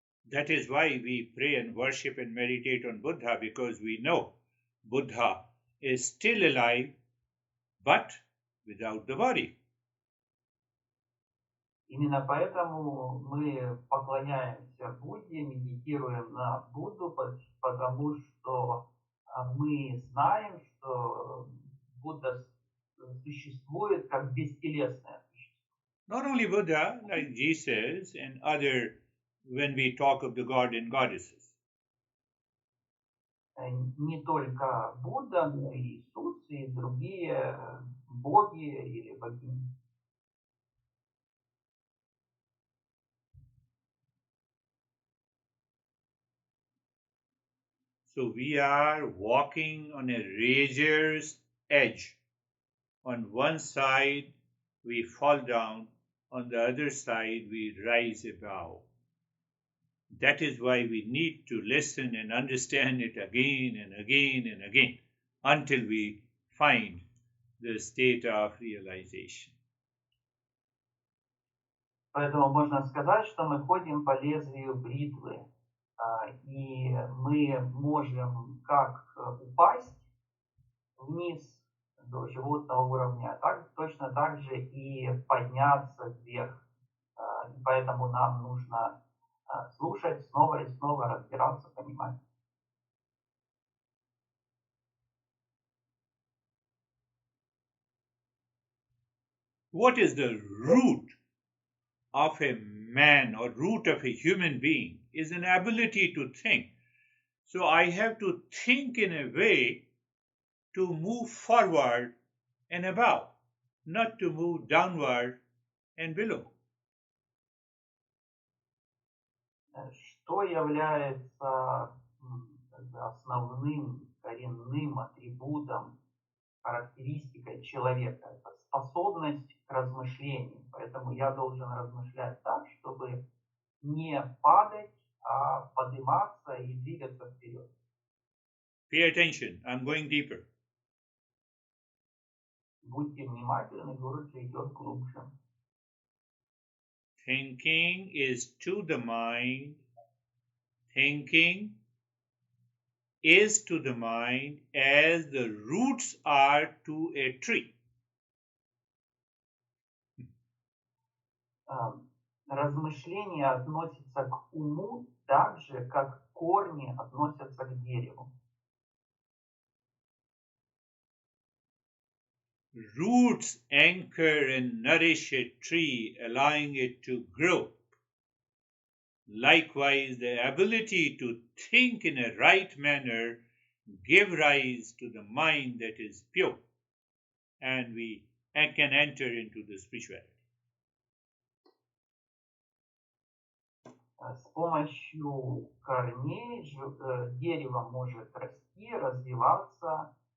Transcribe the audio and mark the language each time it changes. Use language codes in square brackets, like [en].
[en] That is why we pray and worship and meditate on Buddha, because we know Buddha is still alive, but without the body. [ru] Именно поэтому мы поклоняемся Будде, медитируем на Будду, потому что мы знаем, что Будда существует как бестелесное существо. [en] Not only Buddha, like Jesus and other, when we talk of the God and goddesses. [ru] Не только Будда, но и Иисус, и другие боги или богини. [en] So we are walking on a razor's edge. On one side, we fall down. On the other side, we rise above. That is why we need to listen and understand it again and again and again until we find the state of realization. [ru] Поэтому можно сказать, что мы ходим по лезвию бритвы, и мы можем как упасть вниз до животного уровня, точно так же и подняться вверх. И поэтому нам нужно слушать снова и снова, разбираться, понимать. [en] What is the root of a man or root of a human being is an ability to think. So I have to think in a way to move forward and above, not to move downward and below. [ru] Что является основным коренным атрибутом, характеристикой человека? Это способность к размышлению. Поэтому я должен размышлять так, чтобы не падать, а подниматься и двигаться вперед. [en] Pay attention, I'm going deeper. [ru] Будьте внимательны, Гуруджи идет глубже. [en] Thinking is to the mind, thinking is to the mind as the roots are to a tree. [ru] Размышление относится к уму так же, как корни относятся к дереву. [en] Roots anchor and nourish a tree, allowing it to grow. Likewise, the ability to think in a right manner give rise to the mind that is pure, and we can enter into the spirituality. [ru] С помощью корней дерево может расти, развиваться.